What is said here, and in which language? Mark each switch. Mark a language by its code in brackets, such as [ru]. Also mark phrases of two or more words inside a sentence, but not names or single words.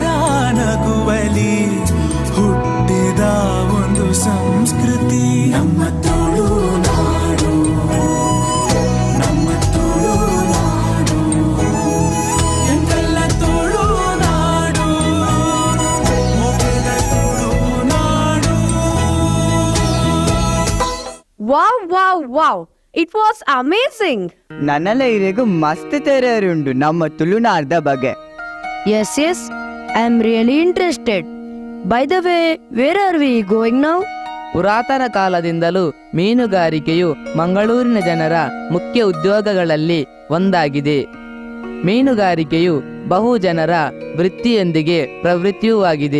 [kn] ನಗುವಲಿ ಹುಟ್ಟಿದ ಒಂದು ಸಂಸ್ಕೃತಿ ನಮ್ಮ ತುಳುನಾಡು, ನಮ್ಮ ತುಳುನಾಡು, ಎಂತೆಲ್ಲ ತುಳುನಾಡು, ಮೊಗೆದ ತುಳುನಾಡು. [en] Wow! It was amazing. [tcy] ನನ್ನೆಲ್ಲ ಇರೆಗೂ ಮಸ್ತ್ ತೆರೆಯುಂಡು ನಮ್ಮ ತುಳುನಾಡದ ಬಗ್ಗೆ. [en] Yes, I am really interested. By the way, where are we going now? [kn] ಪುರಾತನ ಕಾಲದಿಂದಲೂ ಮೀನುಗಾರಿಕೆಯು ಮಂಗಳೂರಿನ ಜನರ ಮುಖ್ಯ ಉದ್ಯೋಗಗಳಲ್ಲಿ ಒಂದಾಗಿದೆ. ಮೀನುಗಾರಿಕೆಯು ಬಹು ಜನರ ವೃತ್ತಿಯೊಂದಿಗೆ ಪ್ರವೃತ್ತಿಯೂ ಆಗಿದೆ.